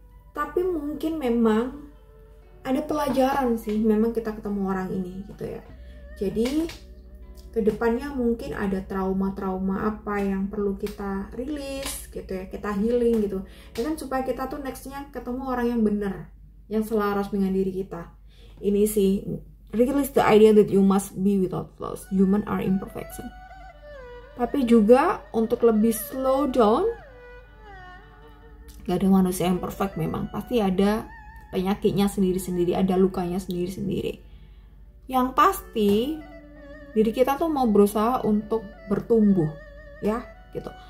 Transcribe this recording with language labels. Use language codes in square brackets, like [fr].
[id] Tapi mungkin memang ada pelajaran sih, memang kita ketemu orang ini gitu ya. Jadi kedepannya mungkin ada trauma-trauma apa yang perlu kita rilis gitu ya, kita healing gitu. Dan kan supaya kita tuh nextnya ketemu orang yang benar, yang selaras dengan diri kita. Ini sih, [en] release the idea that you must be without flaws. Human are imperfection. [id] Tapi juga untuk lebih slow down, gak ada manusia yang perfect memang. Pasti ada penyakitnya sendiri-sendiri, ada lukanya sendiri-sendiri. Yang pasti, diri kita tuh mau berusaha untuk bertumbuh, ya gitu.